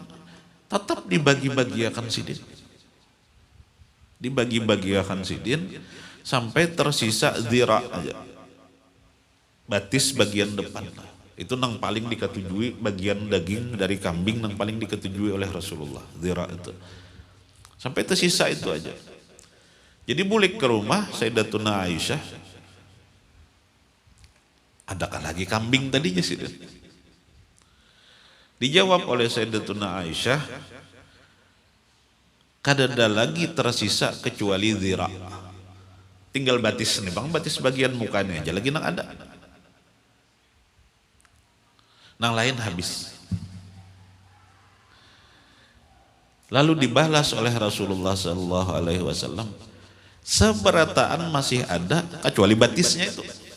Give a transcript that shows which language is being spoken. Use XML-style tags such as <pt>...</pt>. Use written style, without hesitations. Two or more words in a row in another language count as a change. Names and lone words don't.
<bjn>Tetap dibagi-bagiakan sidin. Dibagi-bagiakan sidin sampai tersisa zira aja, batis bagian depan. Itu nang paling diketujui, bagian daging dari kambing nang paling diketujui oleh Rasulullah, zira itu. Sampai tersisa itu aja. Jadi balik ke rumah Sayyidatuna Aisyah, adakah lagi kambing tadinya sih? Dijawab oleh Sayyidatuna Aisyah, kada ada lagi tersisa kecuali zira. Tinggal batis nih bang, batis bagian mukanya aja lagi nang ada. Nang lain habis. Lalu dibalas oleh Rasulullah SAW, seberataan masih ada kecuali batisnya itu.</bjn>